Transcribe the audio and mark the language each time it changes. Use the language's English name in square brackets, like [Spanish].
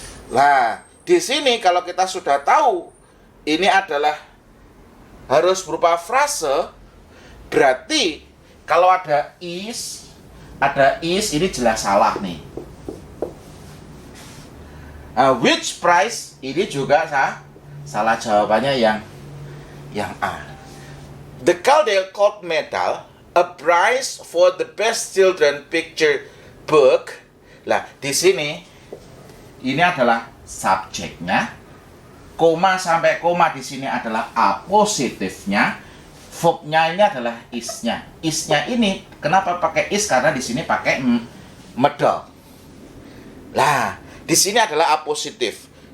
[Indonesian] Nah, di sini kalau kita sudah tahu ini adalah harus berupa frase, berarti kalau ada is ini jelas salah nih. [English] Which price [Indonesian] ini juga salah jawabannya yang A. [English] The Caldecott Medal, a prize for the best children picture book. [Indonesian] Lah, di sini ini adalah subjeknya. Koma sampai koma di sini adalah apositifnya. Verbnya ini adalah is-nya. Is-nya ini kenapa pakai is? Karena di sini pakai medal. Lah, di sini adalah apositif.